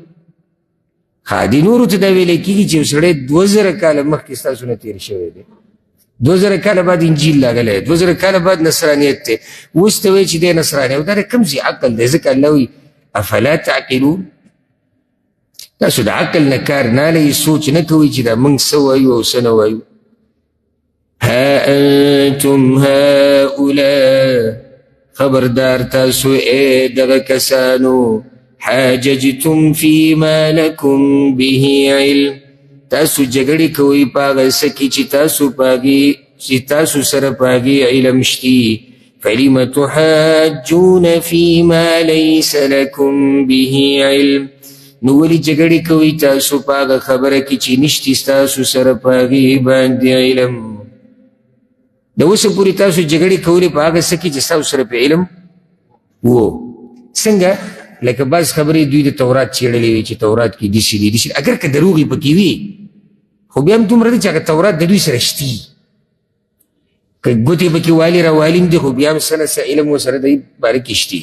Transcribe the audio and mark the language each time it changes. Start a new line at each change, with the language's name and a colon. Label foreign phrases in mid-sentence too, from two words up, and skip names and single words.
Pashto: دې نورو ته دا ویلی کېږي چې یو سړی 2000 کاله مخکې ستاسو نه تېر شوی دی، 2000 کاله بعد انجیل راغلی، 2000 کاله بعد نصرانیت دی، اوس ته وایي چې دی نصرانی. او دا د کوم ځای عقل دی؟ ځکه الله وایي
Arabic: افلا تعقلون،
Pashto: تاسو د عقل نه کار نه اخلئ، سوچ نه کوئ چې دا موږ څه وایو او څه نه وایو.
Arabic: ها انتم هؤلاء،
Pashto: خبردار تاسو اے دغه کسانو،
Arabic: حاججتم فيما لكم به علم،
Pashto: تاسو جګړې کوئ په هغه څه کې چې تاسو سره په هغې علم شتي.
Arabic: فلم تحاجون فيما ليس لكم به علم،
Pashto: نو ولې جګړې کوئ تاسو په هغه خبره کې چې نشتي ستاسو سره په هغې باندې علم. د اوسه پورې تاسو جګړې کولې په هغه څه کې چې ستاسو سره په علم و. څنګه لکه بعض خبرې دوی د تورات څېړلې وي چې تورات کې داسې دي داسې، اگر که دروغ یې پکې وي خو بیا هم دومره دی چې هغه تورات د دوی سره شتي، که ګوتې پکې والي راوالي هم دي خو بیا هم څه نه څه علم ورسره دی باره کې شتي.